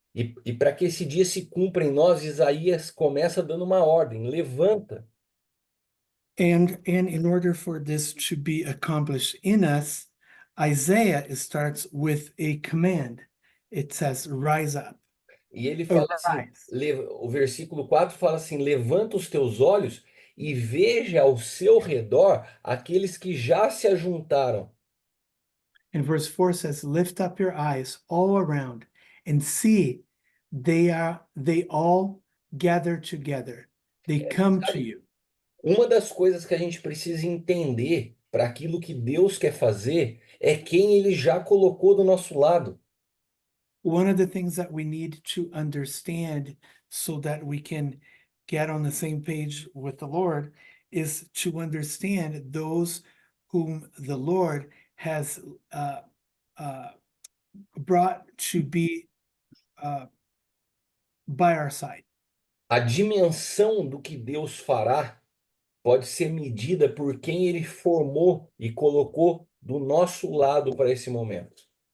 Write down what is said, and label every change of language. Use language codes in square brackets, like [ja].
[pt] E para que esse dia se cumpra em nós, Isaías começa dando uma ordem: levanta. [en] And in order for this to be accomplished in us, Isaiah starts with a command. It says, rise up. [pt] E ele fala assim, [en] Arise. [pt] o versículo 4 fala assim: levanta os teus olhos e veja ao seu redor aqueles que já se ajuntaram. [en] And verse 4 says, lift up your eyes all around and see they all gather together. They come to you. [pt] Uma das coisas que a gente precisa entender para aquilo que Deus quer fazer é quem ele já colocou do nosso lado. [en] One of the things that we need to understand so that we can get on the same page with the Lord is to understand those whom the Lord has brought to be by our side. [pt] A dimensão do que Deus fará pode ser medida por quem ele formou e colocou do nosso lado para esse momento.